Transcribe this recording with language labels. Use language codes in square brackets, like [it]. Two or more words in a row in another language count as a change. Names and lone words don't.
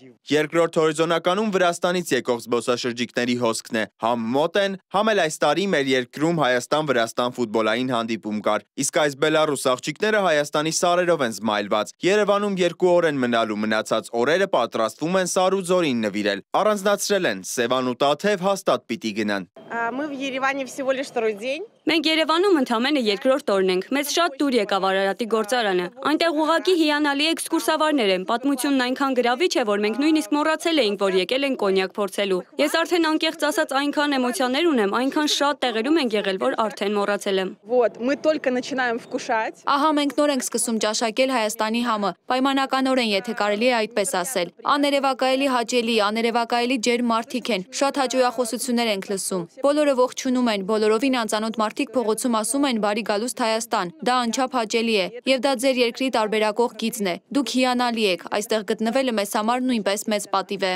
[hy] Երկրորդ հորիզոնականում Վրաստանից եկող զբոսաշրջիկների հոսքն է։ Համ մոտ են, համ էլ այս տարի մեր երկրում Հայաստան-Վրաստան ֆուտբոլային հանդիպում կար։ Իսկ այս բելառուս աղջիկները Հայաստանի սարերով են զմայլված։ Երևանում 2 օր են մնալու, մնացած օրերը պատրաստվում են Սար ու Ձորին նվիրել։ Առանձնացրել են Սևան ու Տաթև հաստատ піти գնան։ [ru] Мы в Ереване всего лишь второй день. [hy] Մենք Երևանում ընդամենը երկրորդ օրն ենք։ Մեզ շատ դուր եկավ Արարատի գործարանը։ Այնտեղ ուղղակի հիանալի էքսկուրսավարներ են։ Պատմությունն այնքան գրավիչ է, որ մենք նույնիսկ մոռացել էինք, որ եկել ենք կոնյակ փորձելու։ Ես արդեն անկեղծ ասած այնքան էմոցիաներ ունեմ, այնքան շատ տեղերում ենք եղել, որ արդեն մոռացել եմ։ [ru] Вот, мы только начинаем вкушать. [hy] Ահա մենք նոր ենք սկսում ճաշակել Հայաստանի համը։ Պայմանականորեն, եթե կարելի է այդպես ասել։ Աներևակայելի հաճելի, աներևակայելի ջերմ մարդիկ են։ Շատ հաճույախոսություններ ենք լսում։ Բոլորը ողջունում են, բոլորովին անծանոթ մարդիկ փողոցում ասում են բարի գալուստ Հայաստան։ Դա անչափ հաճելի է, եւ դա ձեր երկրի տարբերակող գիծն է։ Դուք հիանալի եք, այստեղ գտնվելը մեզ համար նույնպես մեծ պատիվ է։